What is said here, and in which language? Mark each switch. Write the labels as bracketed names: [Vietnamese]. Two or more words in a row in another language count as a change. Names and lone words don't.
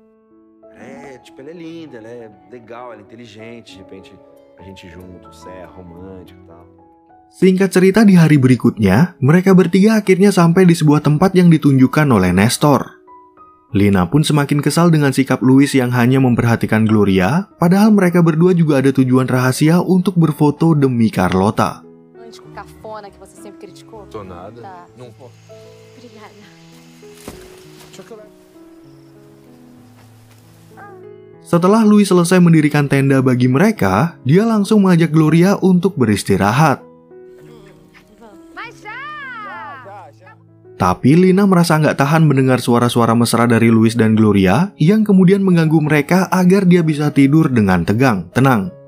[Indonesian] Singkat cerita, di hari berikutnya, mereka bertiga akhirnya sampai di sebuah tempat yang ditunjukkan oleh Nestor. Lina pun semakin kesal dengan sikap Luis yang hanya memperhatikan Gloria, padahal mereka berdua juga ada tujuan rahasia untuk berfoto demi Carlota. [Portuguese] Que você sempre criticou? Tô nada. Tá. Não. Obrigada. Chocolate. [Indonesian] Setelah Luis selesai mendirikan tenda bagi mereka, dia langsung mengajak Gloria untuk beristirahat. [Portuguese] Mas já! [Indonesian] Tapi Lina merasa nggak tahan mendengar suara-suara mesra dari Luis dan Gloria yang kemudian mengganggu mereka agar dia bisa tidur dengan tenang.